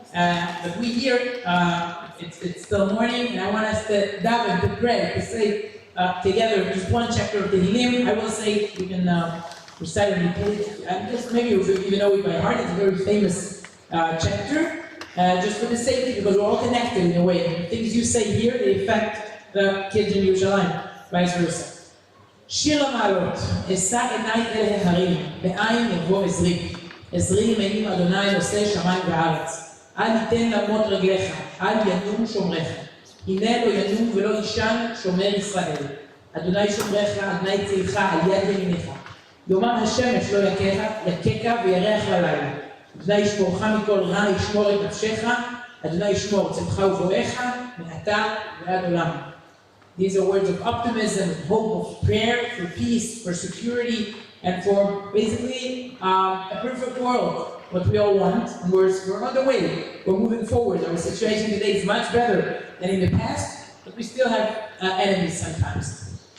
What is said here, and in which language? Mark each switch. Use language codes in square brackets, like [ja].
[en] But we here, it's still morning, and I want us to daven, to pray, to say together just one chapter of the Tehillim. I will say, you can recite it, and just maybe you even know it by heart. It's a very famous chapter, just for the safety, because we're all connected in a way. The things you say here, they affect the kids in Yerushalayim, vice versa. [he] שיר המעלות, אשא עיניי אל ההרים, מאין יבוא עזרי. עזרי מעם אדוני עושה שמיים וארץ. אל ייתן למות רגליך, אל ינום שומריך. הנה לא ינום ולא יישן שומר ישראל. אדוני שומריך, אדוני צילך על יד ימינך. יומם השמש לא יכך וירח ללילה. אדוני ישמורך מכל רע, ישמור את נפשך. אדוני ישמור צאתך ובואך, מעתה ועד עולם. [en] These are words of optimism, of hope, of prayer, for peace, for security, and for basically a perfect world, what we all want. And we're on the way, we're moving forward. Our situation today is much better than in the past, but we still have enemies sometimes.